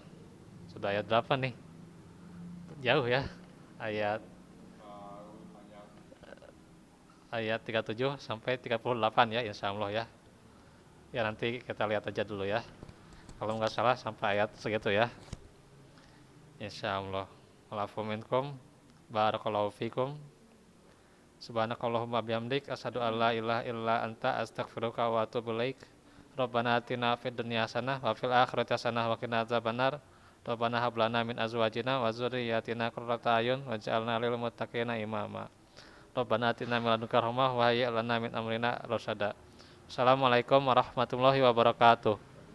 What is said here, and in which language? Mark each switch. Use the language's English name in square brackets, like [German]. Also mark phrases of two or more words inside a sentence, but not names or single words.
[Indonesian] Sudah ayat berapa nih? Jauh ya. Ayat 37 sampai 38 ya, [Arabic] إن شاء الله [Indonesian] ya. Ya nanti kita lihat aja dulu ya. Kalau nggak salah sampai ayat segitu ya. [Arabic] إن شاء الله. والعفو منكم. بارك الله فيكم. سبحانك اللهم وبحمدك أشهد أن لا إله إلا أنت أستغفرك وأتوب إليك. ربنا آتنا في الدنيا حسنة وفي الآخرة حسنة وقنا عذاب النار. ربنا هب لنا من أزواجنا وذرياتنا قرة أعين واجعلنا للمتقين إماما. ربنا آتنا من لدنك رحمة وهيئ لنا من أمرنا رشدا. السلام عليكم ورحمة الله وبركاته.